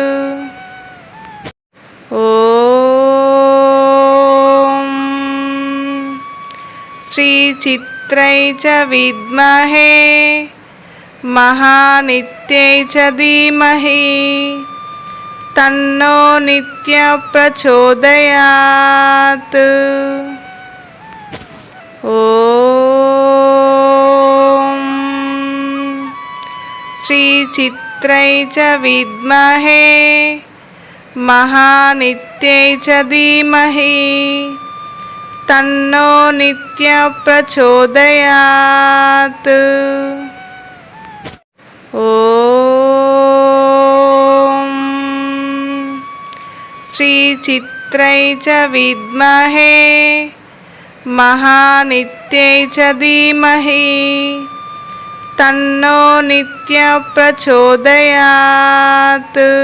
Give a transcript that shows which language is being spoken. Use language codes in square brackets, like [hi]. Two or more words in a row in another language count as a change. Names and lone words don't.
[sa] ఓం శ్రీ చిత్రై చ విద్మహే మహానిత్యై చ ధీమహి తన్నో నిత్య ప్రచోదయాత్. ఓం శ్రీ చిత్రై చ విద్మహే మహానిత్యై చ ధీమహి तन्नो नित्यप्रचोदयात्। ॐ श्रीचित्रै च विद्महे महानित्यै च धीमहि तन्नो नित्यप्रचोदयात्।